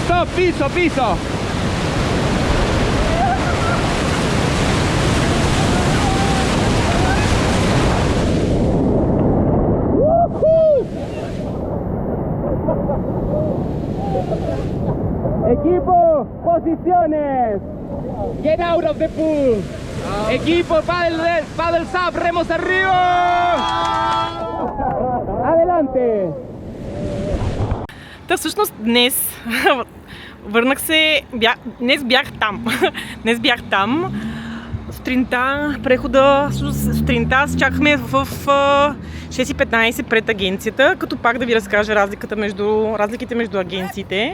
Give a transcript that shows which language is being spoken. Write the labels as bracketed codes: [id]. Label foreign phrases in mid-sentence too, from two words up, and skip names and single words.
[es] piso, piso. Equipo, posiciones. [en] Get out of the pool. Equipo, paddle up, [es] remos arriba. Adelante. [bg] Та всъщност днес върнах се, днес бях там. Днес бях там. Сутринта, прехода, сутринта чакахме в 6:15 пред агенцията, като пак да ви разкажа разликите между агенциите.